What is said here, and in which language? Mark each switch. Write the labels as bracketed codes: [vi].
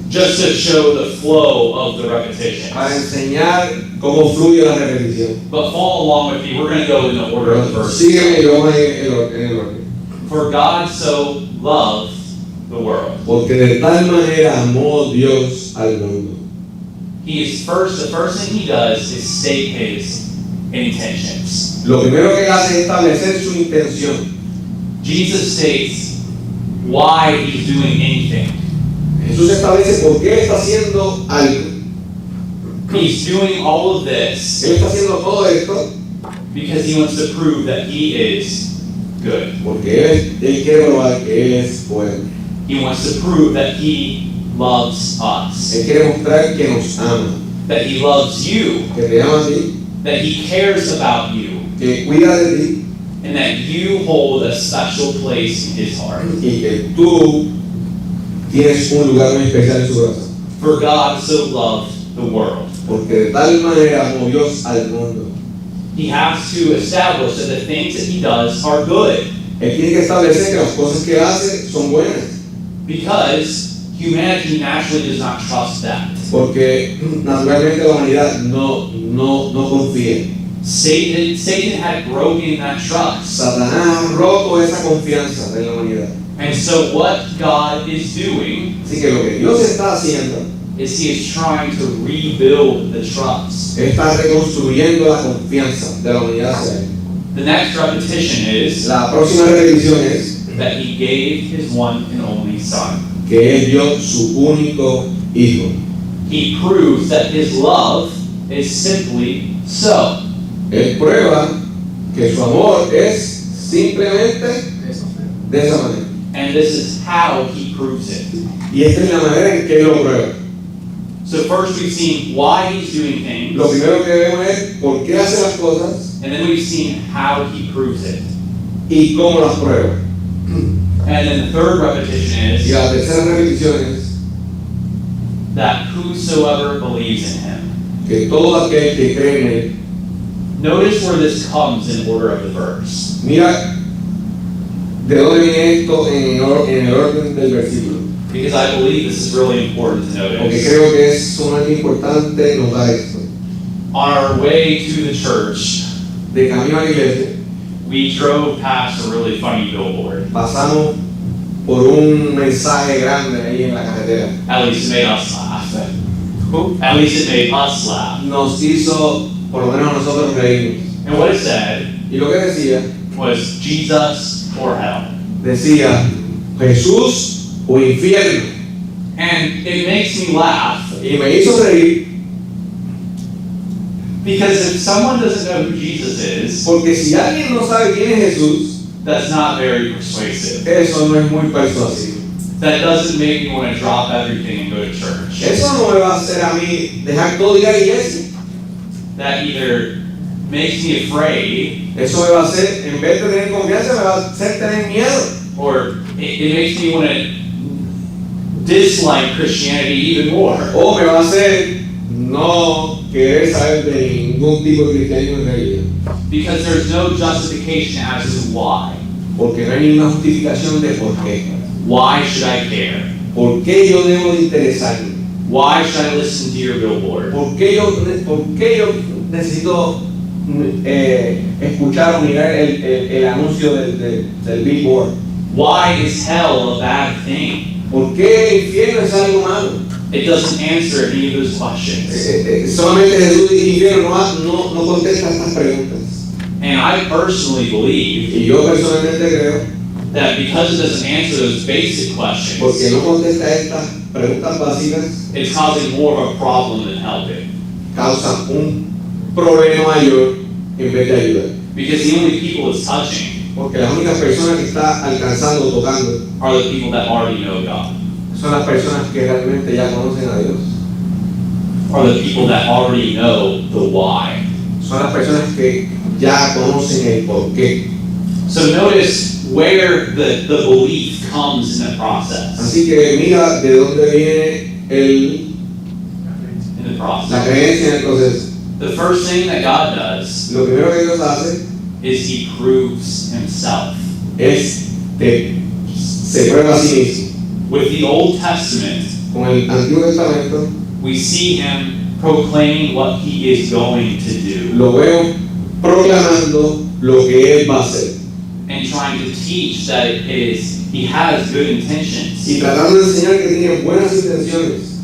[en] Just to show the flow of the repetition. [es] para enseñar cómo fluye la repetición. [en] But follow along with me. We're going to go in the order of the verse. [es] Sígueme y vamos a ir en el orden. [en] For God so loved the world. [es] Porque de tal manera amó Dios al mundo. [en] The first thing he does is state his intentions. [es] Lo primero que hace es establecer su intención. [en] Jesus states why he's doing anything. [es] Jesús establece por qué está haciendo algo. [en] He's doing all of this [es] Él está haciendo todo esto [en] because he wants to prove that he is good. [es] porque él quiere probar que Él es bueno. [en] He wants to prove that he loves us, [es] Él quiere mostrar que nos ama, [en] that he loves you, [es] que te ama a ti, [en] that he cares about you, [es] que cuida de ti [en] and that you hold a special place in his heart. [es] y que tú tienes un lugar muy especial en su corazón. [en] For God so loved the world. [es] Porque de tal manera amó Dios al mundo. [en] He has to establish that the things that he does are good, [es] Él tiene que establecer que las cosas que hace son buenas. [en] because humanity naturally does not trust that. [es] Porque naturalmente la humanidad no confía. [en] Satan had broken that trust. [es] Satanás ha roto esa confianza de la humanidad. [en] And so what God is doing [es] Así que lo que Dios está haciendo, [en] is he is trying to rebuild the trust. [es] Él está reconstruyendo la confianza de la humanidad hacia Él. [en] The next repetition is [es] La próxima repetición es [en] that he gave his one and only son. [es] que Él dio su único hijo. [en] He proves that his love is simply so. [es] Él prueba que su amor es simplemente de esa manera. [en] And this is how he proves it. [es] Y esta es la manera en que Él lo prueba. [en] So first we've seen why he's doing things, [es] Lo primero que vemos es por qué hace las cosas [en] and then we've seen how he proves it. [es] y cómo las prueba. [en] And then the third repetition [es] Y [en] is [es] la tercera repetición es [en] that whosoever believes in him. [es] que todo aquel que cree en Él. [en] Notice where this comes in order of the verse. [es] Mira de dónde viene esto en el orden del versículo. [en] Because I believe this is really important to [es] Porque [en] notice. [es] creo que es sumamente importante notar esto. [en] On our way to the church, [es] De camino a la iglesia, [en] we drove past a really funny billboard. [es] pasamos por un mensaje grande ahí en la carretera. [en] At least it made us laugh. At least it made us laugh. [es] Nos hizo, por lo menos a nosotros, reírnos. [en] And what it said [es] Y lo que decía, [en] was Jesus or hell. [es] decía Jesús o infierno. [en] And it makes me laugh [es] Y me hizo reír [en] because if someone doesn't know who Jesus is, [es] porque si alguien no sabe quién es Jesús, [en] that's not very persuasive. [es] eso no es muy persuasivo. [en] That doesn't make me want to drop everything and go to church. [es] Eso no me va a hacer a mí dejar todo y ir a la iglesia. [en] That either makes me afraid [es] Eso me va a hacer, en vez de tener confianza, me va a hacer tener miedo. [en] or it makes me want to dislike Christianity even more. [es] O me va a hacer no querer saber de ningún tipo de cristianismo en realidad. [en] Because there's no justification as to why. [es] Porque no hay ninguna justificación de por qué. [en] Why should I care? [es] ¿Por qué yo debo de interesarme? [en] Why should I listen to your billboard? [es] ¿Por qué yo necesito escuchar o mirar el anuncio del billboard? [en] Why is hell a bad thing? [es] ¿Por qué el infierno es algo malo? [en] It doesn't answer any of those questions. [es] Solamente Jesús y el infierno no contesta estas preguntas. [en] And I personally believe [es] Y yo personalmente creo, [en] that because it doesn't answer those basic [es] porque [en] questions, [es] no contesta estas preguntas básicas, [en] it's causing more of a problem than helping. [es] causan un problema mayor en vez de ayudar. [en] Because the only people it's touching [es] Porque las únicas personas que está alcanzando, tocando, [en] are the people that already know God, [es] son las personas que realmente ya conocen a Dios. [en] are the people that already know the why. [es] Son las personas que ya conocen el porqué. [en] So notice where the belief comes in the process. [es] Así que mira de dónde viene [en] In the [es] la [en] process. [es] creencia en el proceso. [en] The first thing that God does [es] Lo primero que Dios hace [en] is He proves Himself. [es] es que se prueba a sí mismo. [en] With the Old Testament, [es] Con el Antiguo Testamento [en] we see Him proclaiming what He is going to do [es] lo veo proclamando lo que Él va a hacer [en] and trying to teach that He has good intentions. [es] y tratando de enseñar que tiene buenas intenciones.